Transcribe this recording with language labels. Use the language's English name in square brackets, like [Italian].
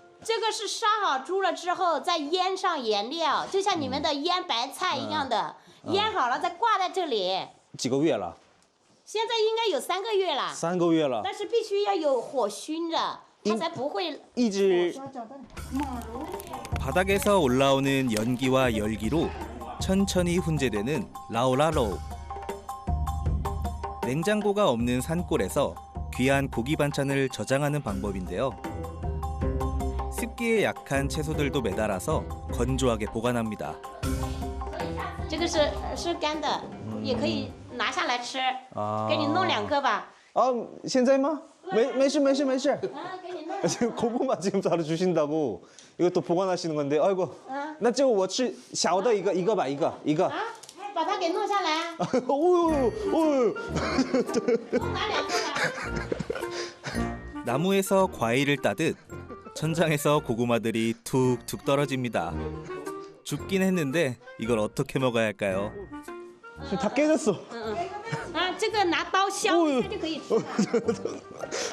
[Chinese] 这个是杀好猪了之后再腌上颜料，就像你们的腌白菜一样的，腌好了再挂在这里。几个月了？现在应该有3个月了。 3个月了。但是必须要有火熏着，它才不会。一直。 [Korean] 바닥에서 올라오는 연기와 열기로 천천히 훈제되는 라오라로우. 냉장고가 없는 산골에서 귀한 고기 반찬을 저장하는 방법인데요. 습기에 약한 채소들도 매달아서 건조하게 보관합니다. [Chinese] 这个是干的，也可以拿下来吃。给你弄2个吧。现在吗？没事。给你弄。 [Korean] 지금 고구마 지금 바로 주신다고 이것도 보관하시는 건데 아이고. [Chinese] 那就我吃小的一个吧，一个。把它给弄下来。拿2个吧。 [Korean] 나무에서 과일을 따듯 천장에서 고구마들이 툭툭 떨어집니다. 줍긴 했는데 이걸 어떻게 먹어야 할까요? 다 깨졌어. [Chinese] 这个拿刀削一下就可以吃了。